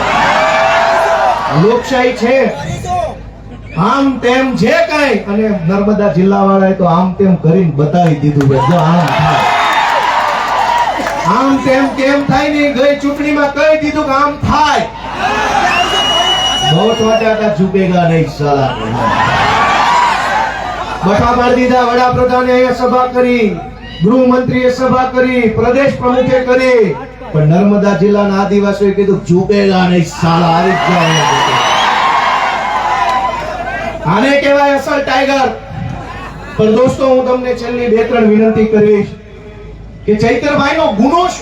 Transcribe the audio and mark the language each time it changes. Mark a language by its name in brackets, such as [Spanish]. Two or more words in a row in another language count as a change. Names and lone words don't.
[Gujarati] લોકશાહી છે, આમ તેમ જે કાંઈ, અને નર્મદા જિલ્લા વાળાએ તો આમ તેમ કરીને બતાવી દીધું કે જો આમ થાય. આમ તેમ કેમ થાય ને, ગઈ ચૂંટણીમાં કહી દીધું કે આમ થાય. [Hindi] बहुत वाटा झुकेगा नहीं साला. [Gujarati] બઠા માર દીધા. વડાપ્રધાને અહીંયા સભા કરી, ગૃહમંત્રીએ સભા કરી, પ્રદેશ પ્રમુખે કરી, પણ નર્મદા જિલ્લાના આદિવાસીઓએ કીધું [Hindi] झुकेगा नहीं साला. [Gujarati] આવી જાય. આને કહેવાય અસલ ટાઈગર. પણ દોસ્તો, હું તમને છેલ્લી 2-3 વિનંતી કરીશ કે ચૈતરભાઈનો ગુનો શું?